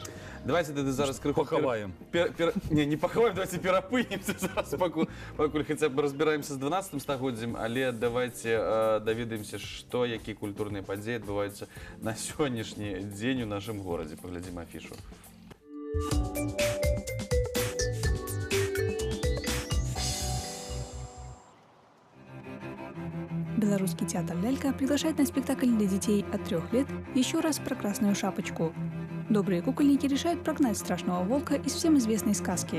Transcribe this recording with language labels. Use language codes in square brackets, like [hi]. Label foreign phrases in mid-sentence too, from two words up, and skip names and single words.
[be] Давайте тады зараз крыху Пахаваем. Не пахаваем, давайте перапынемся зараз, пакуль хаця б разбіраемся з 12 стагоддзям, але давайте даведаемся, што, якія культурныя падзеі адбываюцца на сённяшні дзень у нашым горадзе. Паглядзім афішу. [ru] Белорусский театр «Лялька» приглашает на спектакль для детей от 3 лет еще раз про Красную Шапочку. Добрые кукольники решают прогнать страшного волка из всем известной сказки.